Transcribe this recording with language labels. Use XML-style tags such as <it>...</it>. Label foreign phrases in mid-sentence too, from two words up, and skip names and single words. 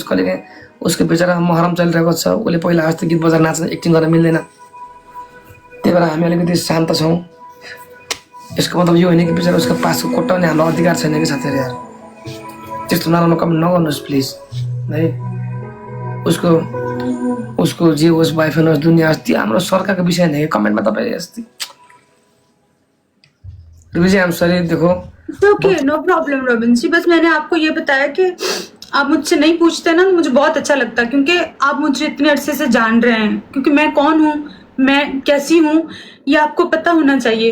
<ne>कहिले उसको बेचारा महरम चलिरहेको छ, उसले पहिला जस्तो गीत बजाएर नाच्न एक्टिङ गर्न मिल्दैन, त्यही भएर हामी अलिकति शान्त छौँ। यसको मतलब यो होइन कि बेचारा उसको पासको कोट्टाउने हाम्रो अधिकार छैन कि साथीहरू यार। त्यस्तो नराम्रो कमेन्ट नगर्नुहोस् प्लिज है। उसको जे होस्, बोयफ्रेन्ड होस्, दुनियाँ होस्, त्यो हाम्रो सरकारको विषय होइन कि कमेन्टमा तपाईँ यस्तै।</ne> <en>I am sorry. देखो okay, no problem</en> <hi>रॉबिन जी, बस मैंने आपको ये बताया कि आप मुझसे नहीं पूछते ना तो मुझे बहुत अच्छा लगता, क्योंकि आप मुझे इतने अरसे से जान रहे हैं, क्योंकि मैं कौन हूँ, मैं कैसी हूँ, ये आपको पता होना चाहिए।</hi>